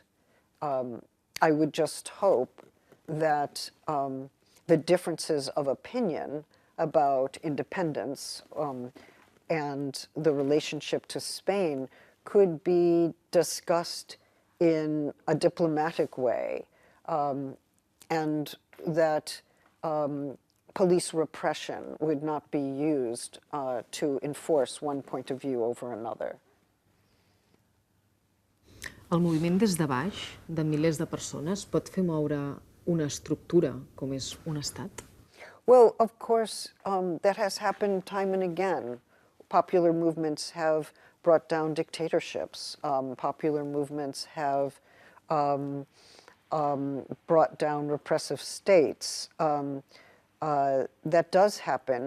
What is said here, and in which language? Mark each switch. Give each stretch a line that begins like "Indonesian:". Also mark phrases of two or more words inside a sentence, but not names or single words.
English: I would just hope that the differences of opinion about independence and the relationship to Spain could be discussed in a diplomatic way, and that police repression would not be used to enforce one point of view over another.
Catalan: El moviment des de baix, de milers de persones, pot fer moure una estructura com és un estat?
English: Well, of course, that has happened time and again. Popular movements have brought down dictatorships. Popular movements have brought down repressive states. That does happen.